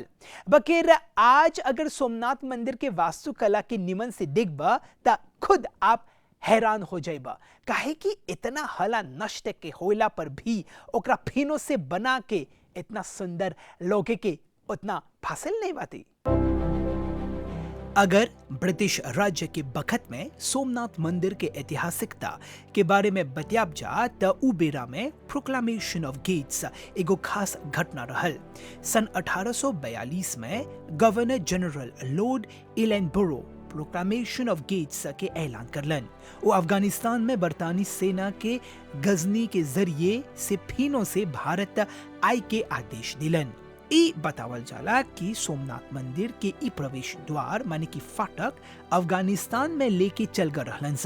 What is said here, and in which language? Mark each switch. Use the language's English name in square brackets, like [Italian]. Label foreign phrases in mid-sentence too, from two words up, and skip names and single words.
[Bhojpuri] बकेर आज अगर सोमनाथ मंदिर के वास्तुकला के निमन से देखबा ता खुद आप हैरान हो जाइबा, काहे कि इतना हला नष्ट के होला पर भी ओकरा फिनो से बना के इतना सुंदर लोगे के उतना फासिल नहीं बाती। अगर ब्रिटिश राज्य के बखत में सोमनाथ मंदिर के ऐतिहासिकता के बारे में बतियाब जा त उ बेरा में प्रोक्लामेशन ऑफ गेट्स एगो खास घटना रहल। सन 1842 में गवर्नर जनरल लॉर्ड इलेनबरो प्रोक्लामेशन ऑफ गेट्स के ऐलान करलन। वो अफगानिस्तान में बरतानी सेना के गजनी के जरिए से फिनो से भारत आय के आदेश दिलन। ई बतावल जाला कि सोमनाथ मंदिर के ई प्रवेश द्वार माने कि फाटक अफगानिस्तान में लेके चल गए रहलन स।